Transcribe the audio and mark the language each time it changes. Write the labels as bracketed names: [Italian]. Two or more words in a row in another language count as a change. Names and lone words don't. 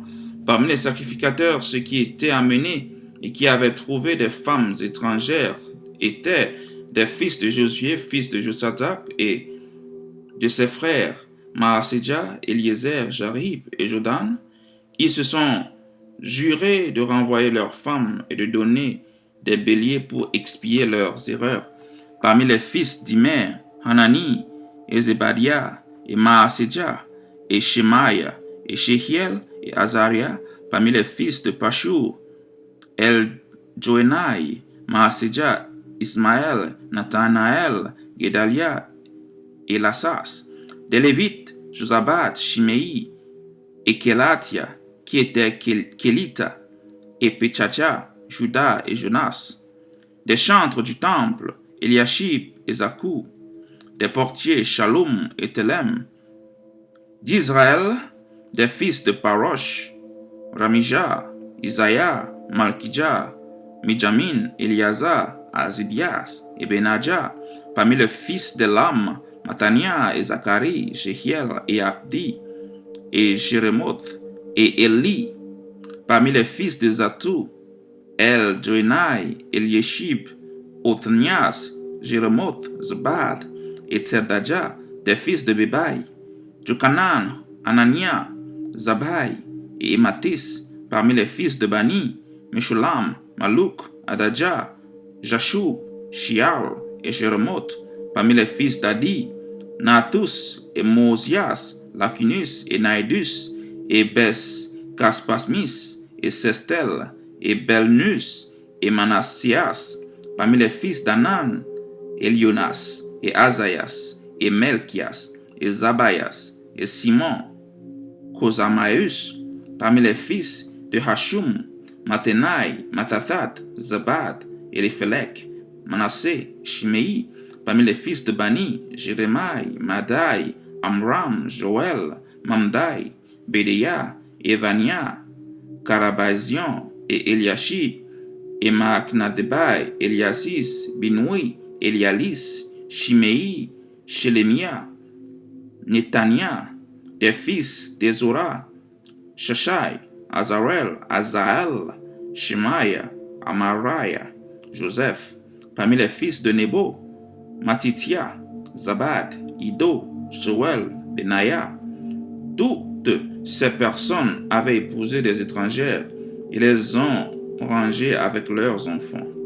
[French] Parmi les sacrificateurs, ceux qui étaient amenés et qui avaient trouvé des femmes étrangères étaient des fils de Josué, fils de Josadak, et de ses frères, Maaséja, Eliezer, Jarib et Jodan, ils se sont jurés de renvoyer leurs femmes et de donner des béliers pour expier leurs erreurs. Parmi les fils d'Imer, Hanani, et Zebadia, et Maaséja, et Shemaïa, et Shehiel, et Azaria, parmi les fils de Pashur, El-Joenai, Maaséja, Ismaël, Nathanaël, Gedalia, et Lassas. Des Lévites, Josabad, Shimei, et Kelatia, qui étaient Kelita, et Pechacha, Judas et Jonas. Des chantres du temple, Eliashib et Zakou. Des portiers, Shalom et Telem. D'Israël, des fils de Parosh, Ramija, Isaïa, Malkija, Mijamin, Eliazar, Azibias et Benadja. Parmi les fils d'Elam, Matania et Zacharie, Jehiel et Abdi, et Jérémoth et Eli. Parmi les fils de Zatou, El-Joenai, Eliashib, Othnias, Jérémoth, Zabad et Tsedaja, des fils de Bebai. Jokanan, Anania, Zabai et Ematis. Parmi les fils de Bani, Meshulam, Maluk, Adadja, Jashub, Shial et Jérémoth. Parmi les fils d'Adi, Nathus et Mosias, Lacunus et Naidus, et Bes, Caspasmis, et Sestel, et Belnus, et Manassias. Parmi les fils d'Anan, Elionas, et Azaïas, et Melchias, et Zabayas, et Simon, Kosamaeus. Parmi les fils de Hashum, Mathenai, Mathathat, Zabad, Eliphelek, Manassé, Shimei. Parmi les fils de Bani, Jérémai, Madai, Amram, Joël, Mamdai, Bédéa, Evania, Karabazion et Eliashib, et Maaknadebai, Eliasis, Binoui, Elialis, Shimei, Shelemia, Netania, des fils d'Ezora, Shashai, Azarel, Azael, Shemaya, Amaraya, Joseph. Parmi les fils de Nebo, Matitia, Zabad, Ido, Joël, Benaya. Toutes ces personnes avaient épousé des étrangères et les ont rangées avec leurs enfants.